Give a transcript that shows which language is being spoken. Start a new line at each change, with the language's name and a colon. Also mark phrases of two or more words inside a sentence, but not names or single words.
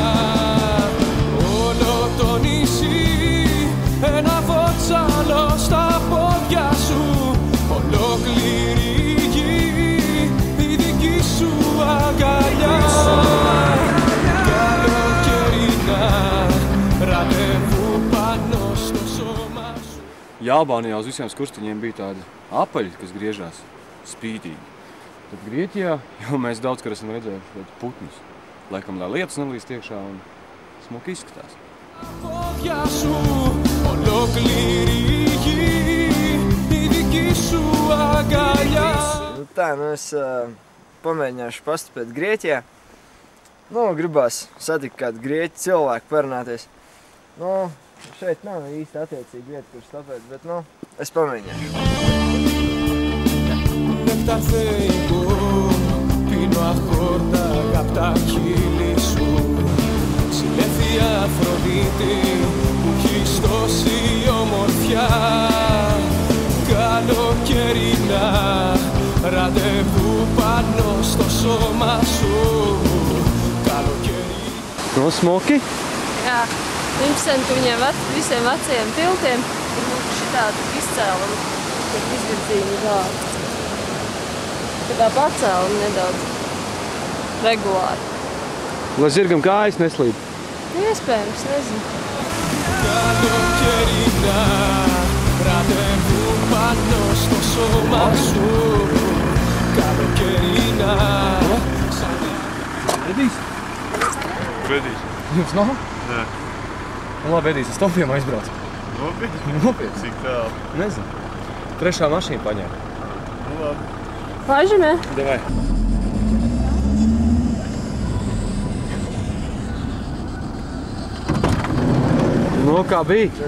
Greek: Όλο το νησί ένα βότσαλο στα πόδια σου Ολόκληρη γη η δική σου αγκαλιά Καλοκαιρινά ραντεβού πάνω στο σώμα σου
Latvian: Ja Albānijā uz visiem skurstiņiem bija tādi apaļi, kas griežās spītīgi. Tad Grieķijā jau mēs daudz, kad esam redzējuši putnus. Laikam, lai lietas nelīst iekšā un smuki izskatās.
Greek: Πόδια σου, ολόκληρη γη, η δική σου αγκαλιά.
Latvian: Tā, es pamēģināšu pastupēt Grieķijā. Gribās satikt kādu grieķu cilvēku parunāties. Šeit nav īsti attiecīga vieta, kur stopēt, bet, es pamēģināšu.
Greek: Νεκταρθέικο, πίνω αχόρτα απ' τα χείλη σου Συλλέφεια Αφροδίτη που έχεις τόση ομορφιά Καλοκαιρινά ραντεβού πάνω στο σώμα σου Καλοκαιρινά
Latvian: Smuki? Jā, interesanti, ka viņiem visiem vecajiem tiltiem ir šitādi izcēlumi, kur izvirzīni tādi. Tā kā pacēlumi nedaudz regulāri. Lai zirgam kājas neslīd. Iespējams, nezinu. Καλοκαιρινά ραντεβού πάνω στο σώμα σου Καλοκαιρινά Edijs? Bedīs. Jums nav? Nē. Labi, Edijs, es topiem aizbraucu. Nopietni? Cik tālu? Nezinu. Trešā mašīna paņēma. Labi. Pažemē? Davai. Kā bija?